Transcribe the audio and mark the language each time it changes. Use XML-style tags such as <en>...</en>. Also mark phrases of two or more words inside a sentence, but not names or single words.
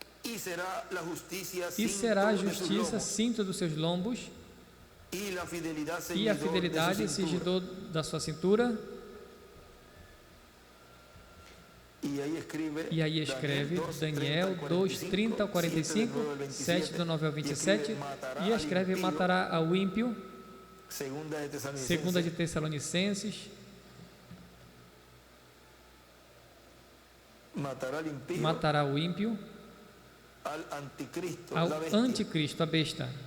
<es>Y será la justicia</es> <pt>E será a</pt> <es>cinto de sus</es> <pt>justiça</pt> <es>lomos,</es> <pt>cinto dos seus lombos,</pt> <es>y la fidelidad</es> <pt>e a</pt> <es>ceñidor de su</es> <pt>fidelidade</pt> <es>cintura.</es> <pt>cingidor da sua cintura. E aí escreve Daniel 2, 30 ao 45, 7 do 9 ao 27, e escreve: matará ao ímpio. Segunda de Tessalonicenses, matará o ímpio, ao anticristo, a besta.</pt>